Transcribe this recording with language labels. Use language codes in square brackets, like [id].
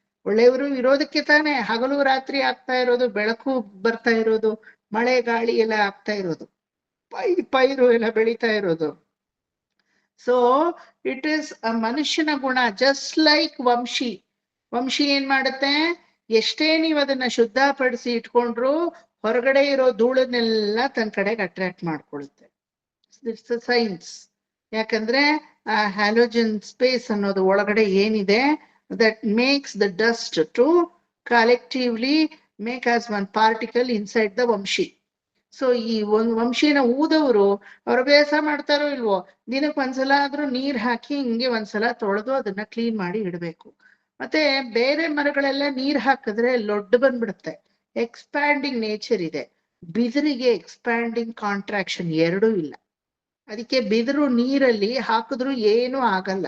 [kn] ಒಳ್ಳೆಯವರು ಇರೋದಕ್ಕೆ ತಾನೇ ಹಗಲು ರಾತ್ರಿ ಆಗ್ತಾ ಇರೋದು, ಬೆಳಕು ಬರ್ತಾ ಇರೋದು, ಮಳೆ ಗಾಳಿ ಎಲ್ಲ ಆಗ್ತಾ ಇರೋದು, ಪೈರು ಎಲ್ಲ ಬೆಳೀತಾ ಇರೋದು. [en] so it is a [kn] ಮನುಷ್ಯನ ಗುಣ. [en] just like [kn] Vamshi. ವಂಶಿ ಏನ್ ಮಾಡುತ್ತೆ? ಎಷ್ಟೇ ನೀವು ಅದನ್ನ ಶುದ್ಧಪಡಿಸಿ ಇಟ್ಕೊಂಡ್ರು ಹೊರಗಡೆ ಇರೋ ಧೂಳನ್ನೆಲ್ಲ ತನ್ನ ಕಡೆಗೆ ಅಟ್ರಾಕ್ಟ್ ಮಾಡ್ಕೊಳುತ್ತೆ. [en] It's a science. [kn] ಯಾಕಂದ್ರೆ ಆ ಹ್ಯಾಲೋಜನ್ ಸ್ಪೇಸ್ ಅನ್ನೋದು ಒಳಗಡೆ ಏನಿದೆ, [en] that makes the dust to collectively make as one particle inside the ವಂಶಿ. [kn] So ಈ ಒಂದು ವಂಶಿನ ಊದವರು ಅವ್ರ ಅಭ್ಯಾಸ ಮಾಡ್ತಾರೋ ಇಲ್ವೋ, ದಿನಕ್ಕೆ ಒಂದ್ಸಲ ಆದ್ರೂ ನೀರ್ ಹಾಕಿ ಹಿಂಗೆ ಒಂದ್ಸಲ ತೊಳೆದು ಅದನ್ನ ಕ್ಲೀನ್ ಮಾಡಿ ಇಡಬೇಕು. ಮತ್ತೆ ಬೇರೆ ಮರಗಳೆಲ್ಲ ನೀರ್ ಹಾಕಿದ್ರೆ ಲೊಡ್ಡು ಬಂದ್ಬಿಡುತ್ತೆ, ಎಕ್ಸ್ಪ್ಯಾಂಡಿಂಗ್ ನೇಚರ್ ಇದೆ. ಬಿದಿರಿಗೆ ಎಕ್ಸ್ಪ್ಯಾಂಡಿಂಗ್ ಕಾಂಟ್ರಾಕ್ಷನ್ ಎರಡೂ ಇಲ್ಲ. ಅದಕ್ಕೆ ಬಿದಿರು ನೀರಲ್ಲಿ ಹಾಕಿದ್ರು ಏನೂ ಆಗಲ್ಲ.